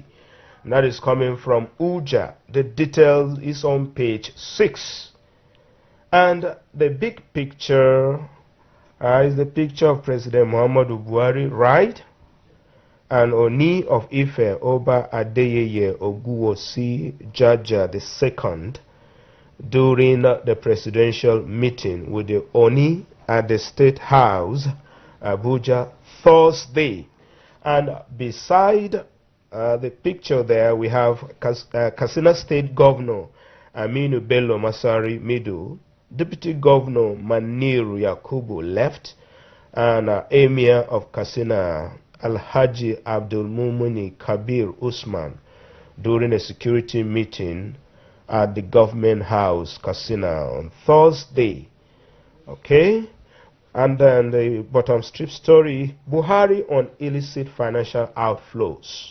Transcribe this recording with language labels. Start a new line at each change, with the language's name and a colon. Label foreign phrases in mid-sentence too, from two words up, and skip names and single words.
English: And that is coming from Abuja. The details is on page 6. And the big picture is the picture of President Muhammadu Buhari, right? And Oni of Ife, Oba Adeyeye Oguwosi Jaja II, during the presidential meeting with the Oni at the State House, Abuja, Thursday. And beside the picture there, we have Katsina State Governor Aminu Bello Masari Middle, Deputy Governor Maniru Yakubu left, and Emir of Katsina Alhaji Abdul Mumuni Kabir Usman during a security meeting at the government house, Katsina, on Thursday. Okay? And then the bottom strip story, Buhari on illicit financial outflows.